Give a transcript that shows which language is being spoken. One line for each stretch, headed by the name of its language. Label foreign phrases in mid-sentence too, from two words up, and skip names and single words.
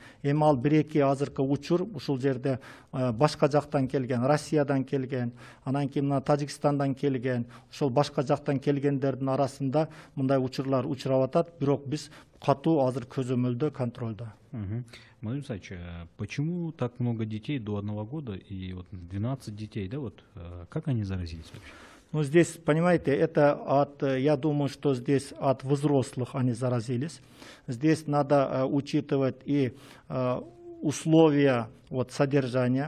Kyrgyz: Эми ал бир-эки азыркы учур ушул жерде башка жактан келген, Россиядан келген, анан кийин мына Тажикстандан келген, ошол башка жактан келгендердин арасында мындай учурлар учурап атат, бирок биз катуу азыр көзөмөлдө, контролдо.
Russian: Владимир Мусаевич, почему так много детей до 1 года и вот 12 детей, да, вот как они заразились вообще? Ну, здесь, понимаете, это я думаю, что здесь от взрослых они заразились. Здесь надо учитывать и условия содержания.